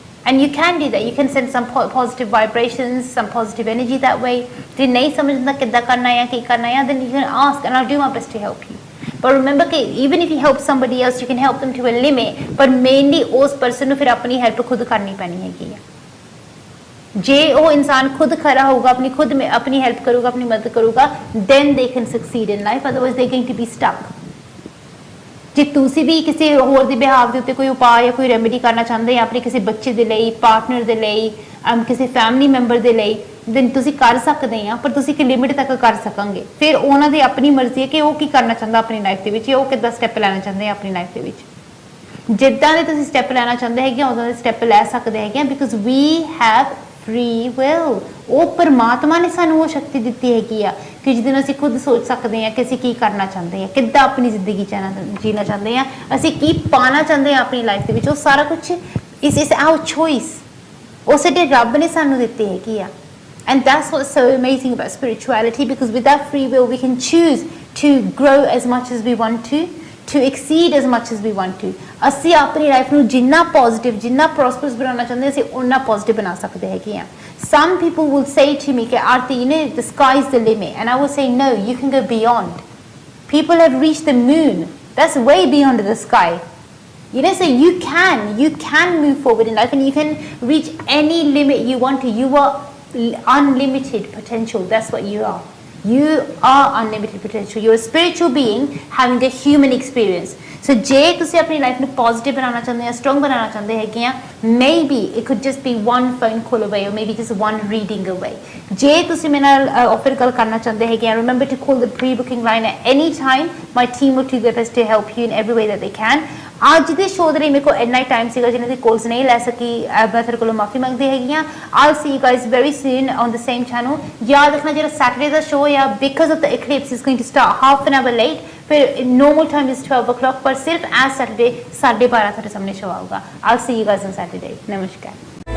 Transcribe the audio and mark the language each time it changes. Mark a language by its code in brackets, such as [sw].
[en] And you can do that. You can send some positive vibrations, some positive energy that way. [pa] ਜੇ ਨਹੀਂ ਸਮਝਦਾ ਕਿੱਦਾਂ ਕਰਨਾ ਹੈ, [en] ਕੀ ਕਰਨਾ ਹੈ, then you can ask and I'll do my best to help you. But remember that even if you help somebody else, you can help them to a limit, but mainly [pa] ਉਸ person ਨੂੰ ਫਿਰ ਆਪਣੀ help ਖੁਦ ਕਰਨੀ ਪੈਣੀ ਹੈਗੀ ਆ। ਜੇ ਉਹ ਇਨਸਾਨ ਖੁਦ ਖੜਾ ਹੋਊਗਾ, ਆਪਣੀ help ਕਰੂਗਾ, ਆਪਣੀ ਮਦਦ ਕਰੂਗਾ, [en] then they can succeed in life, otherwise they're going to be stuck. [pa] ਜੇ ਤੁਸੀਂ ਵੀ ਕਿਸੇ ਹੋਰ ਦੇ ਬਿਹਾਵ ਦੇ ਉੱਤੇ ਕੋਈ ਉਪਾਅ ਜਾਂ ਕੋਈ ਰੈਮੇਡੀ ਕਰਨਾ ਚਾਹੁੰਦੇ ਆ ਆਪਣੇ ਕਿਸੇ ਬੱਚੇ ਦੇ ਲਈ, ਪਾਰਟਨਰ ਦੇ ਲਈ, ਕਿਸੇ ਫੈਮਿਲੀ ਮੈਂਬਰ ਦੇ ਲਈ, then ਤੁਸੀਂ ਕਰ ਸਕਦੇ ਆ, ਪਰ ਤੁਸੀਂ ਇੱਕ ਲਿਮਿਟ ਤੱਕ ਕਰ ਸਕਾਂਗੇ। ਫਿਰ ਉਹਨਾਂ ਦੀ ਆਪਣੀ ਮਰਜ਼ੀ ਹੈ ਕਿ ਉਹ ਕੀ ਕਰਨਾ ਚਾਹੁੰਦਾ ਆਪਣੀ ਲਾਈਫ ਦੇ ਵਿੱਚ, ਉਹ ਕਿੱਦਾਂ ਸਟੈਪ ਲੈਣਾ ਚਾਹੁੰਦੇ ਆ ਆਪਣੀ ਲਾਈਫ ਦੇ ਵਿੱਚ। ਜਿੱਦਾਂ ਦੇ ਤੁਸੀਂ ਸਟੈਪ ਲੈਣਾ ਚਾਹੁੰਦੇ ਹੈਗੇ ਉਦਾਂ ਦੇ ਸਟੈਪ ਲੈ ਸਕਦੇ ਹੈਗੇ, [en] Because we have free will. [pa] ਉਹ ਪਰਮਾਤਮਾ ਨੇ ਸਾਨੂੰ ਉਹ ਸ਼ਕਤੀ ਦਿੱਤੀ ਹੈਗੀ ਆ ਕਿ ਜਿਹਦੇ ਨਾਲ ਅਸੀਂ ਖੁਦ ਸੋਚ ਸਕਦੇ ਹਾਂ ਕਿ ਅਸੀਂ ਕੀ ਕਰਨਾ ਚਾਹੁੰਦੇ ਹਾਂ, ਕਿੱਦਾਂ ਆਪਣੀ ਜ਼ਿੰਦਗੀ ਜੀਣਾ ਚਾਹੁੰਦੇ ਹਾਂ, ਅਸੀਂ ਕੀ ਪਾਉਣਾ ਚਾਹੁੰਦੇ ਹਾਂ ਆਪਣੀ ਲਾਈਫ ਦੇ ਵਿੱਚ। ਉਹ ਸਾਰਾ ਕੁਝ ਇਸ ਆਵਰ ਚੋਇਸ, ਉਹ ਸਾਡੇ ਰੱਬ ਨੇ ਸਾਨੂੰ ਦਿੱਤੀ ਹੈਗੀ ਆ। [en] And that's what's so amazing about spirituality, because with that free will we can choose to grow as much as we want to exceed as much as we want to. [pa] ਅਸੀਂ ਆਪਣੀ ਲਾਈਫ ਨੂੰ ਜਿੰਨਾ positive, ਜਿੰਨਾ ਪ੍ਰੋਸਪਰਸ ਬਣਾਉਣਾ ਚਾਹੁੰਦੇ ਅਸੀਂ ਉਨਾ positive ਬਣਾ ਸਕਦੇ ਹੈਗੇ ਆ। [en] Some people will say to me, Arti, you know, the sky is the limit. And I will say, no, you can go beyond. People have reached the moon. That's way beyond the sky. You know, so you can move forward in life and you can reach any limit you want to. You are unlimited potential. That's what you are. You are unlimited potential. You're a spiritual being having a human experience. So [pa] ਜੇ ਤੁਸੀਂ ਆਪਣੀ life ਨੂੰ positive ਬਣਾਉਣਾ ਚਾਹੁੰਦੇ ਆ, strong ਬਣਾਉਣਾ ਚਾਹੁੰਦੇ ਹੈਗੇ ਆ, [en] maybe it could just be one phone call away or maybe just one reading away. [pa] ਜੇ ਤੁਸੀਂ ਮੇਰੇ ਨਾਲ ਆਫਰ ਗੱਲ ਕਰਨਾ ਚਾਹੁੰਦੇ ਹੈਗੇ ਆ, [en] remember to call the pre-booking line at any time. My team will do their best to help you in every way that they can. [pa] ਅੱਜ ਦੇ ਸ਼ੋਅ ਦੇ ਲਈ ਮੇਰੇ ਕੋਲ ਇੰਨਾ ਹੀ ਟਾਈਮ ਸੀਗਾ ਜਿਹਨਾਂ ਦੀ ਕੋਲਸ ਨਹੀਂ ਲੈ ਸਕੀ, ਮੈਂ ਤੁਹਾਡੇ ਕੋਲੋਂ ਮਾਫੀ ਮੰਗਦੀ ਹੈਗੀ ਹਾਂ। [en] I'll see you guys very soon on the same channel. [pa] ਯਾਦ ਰੱਖਣਾ ਜਿਹੜਾ ਸੈਟਰਡੇ ਦਾ ਸ਼ੋਅ ਆ, [en] because of the eclipse is going to start half an hour late. फिर normal time is 12 o'clock, [hi] पर सिर्फ [en] as Saturday 12:30 [pa] ਤੁਹਾਡੇ ਸਾਹਮਣੇ ਸ਼ੋਅ ਆਊਗਾ। [en] I'll see you guys on Saturday. नमस्कार।